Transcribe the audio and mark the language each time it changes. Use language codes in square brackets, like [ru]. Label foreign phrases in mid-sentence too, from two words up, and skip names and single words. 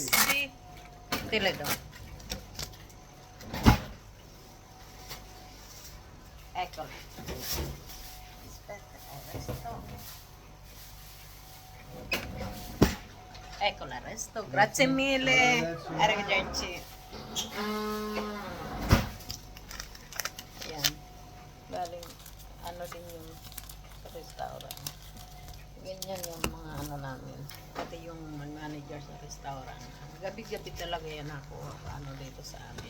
[it] Sì. Te le do. Eccola. Aspetta, resto. Eccola, resto. Grazie mille. Arrivederci. [tl] Yan. Galing, ano din yung restaurant. Ganyan yung mga ano namin. Pati yung manager sa restaurant. Gabi-gabi talaga yan ako. Ano dito sa amin.